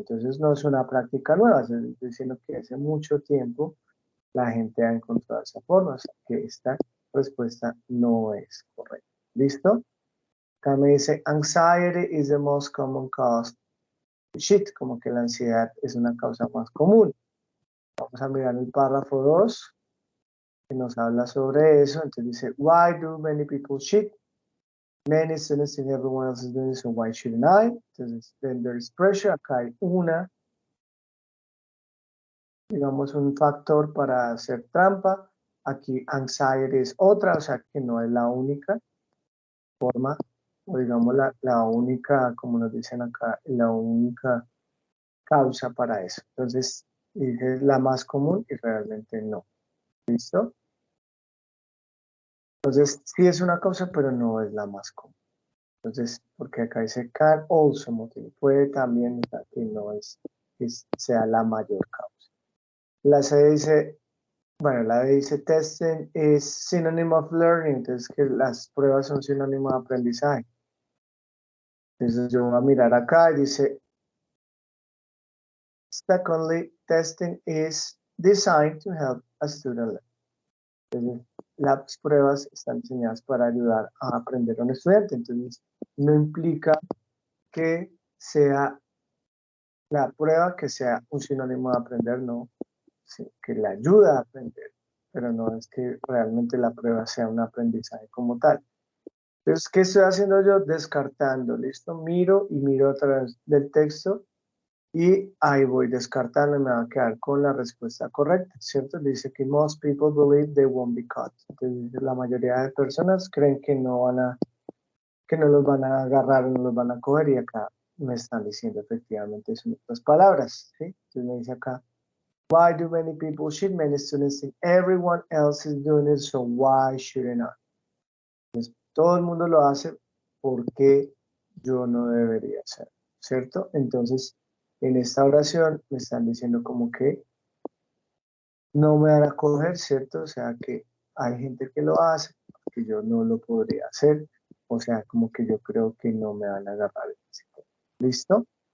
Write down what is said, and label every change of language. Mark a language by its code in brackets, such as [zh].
[es] Entonces no es una práctica nueva, estoy diciendo que hace mucho tiempo la gente ha encontrado esa forma, o sea que esta respuesta no es correcta. ¿Listo? Acá me dice, [en] anxiety is the most common cause to cheat, [es] como que la ansiedad es una causa más común. Vamos a mirar el párrafo 2, que nos habla sobre eso. Entonces dice, [en] why do many people cheat? Many students think everyone else is doing it, so why shouldn't I? Entonces, then there is pressure. [es] Acá hay digamos, un factor para hacer trampa. Aquí anxiety es otra, o sea que no es la única forma, o digamos la única, como nos dicen acá, la única causa para eso. Entonces, es la más común y realmente no. ¿Listo? Entonces, sí es una causa, pero no es la más común. Entonces, porque acá dice [en] can also motive, [es] puede también, o sea, que no sea la mayor causa. La C dice, bueno, la D dice testing es [en] synonym of learning, [es] entonces que las pruebas son sinónimo de aprendizaje. Entonces yo voy a mirar acá y dice, [en] secondly, testing is designed to help a student learn. [es] Entonces, las pruebas están diseñadas para ayudar a aprender a un estudiante, entonces no implica que sea la prueba que sea un sinónimo de aprender, no, sí, que le ayuda a aprender, pero no es que realmente la prueba sea un aprendizaje como tal. Entonces, ¿qué estoy haciendo yo? Descartando, ¿listo? Miro y miro a través del texto y ahí voy descartando y me va a quedar con la respuesta correcta, ¿cierto? Dice que [en] most people believe they won't be caught. [es] Entonces, la mayoría de personas creen que no los van a agarrar o no los van a coger y acá me están diciendo efectivamente son otras palabras, ¿sí? Entonces me dice acá, [en] why do many people cheat? Many students think everyone else is doing it, so why shouldn't I? [es] Entonces, todo el mundo lo hace, ¿por qué yo no debería hacerlo? ¿Cierto? Entonces, en esta oración me están diciendo como que no me van a coger, ¿cierto? O sea que hay gente que lo hace, que yo no lo podría hacer, o sea, como que yo creo que no me van a agarrar. ¿Listo?